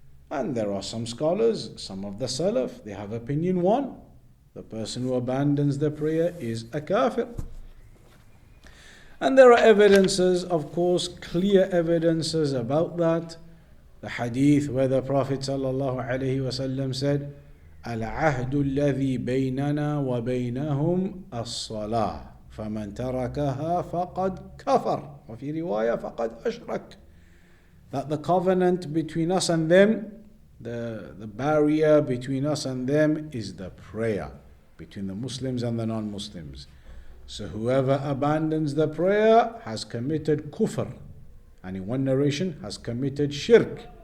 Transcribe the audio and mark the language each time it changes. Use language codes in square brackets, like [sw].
[en] And there are some scholars, some of the Salaf, they have opinion 1. The person who abandons the prayer is a kafir. And there are evidences, of course, clear evidences about that. The hadith where the Prophet ﷺ said, [ar] العهد الذي بيننا وبينهم الصلاة فمن تركها فقد كفر وفي رواية فقد أشرك. [en] That the covenant between us and them, the barrier between us and them is the prayer between the Muslims and the non-Muslims. So whoever abandons the prayer has committed kufr, and in one narration has committed shirk.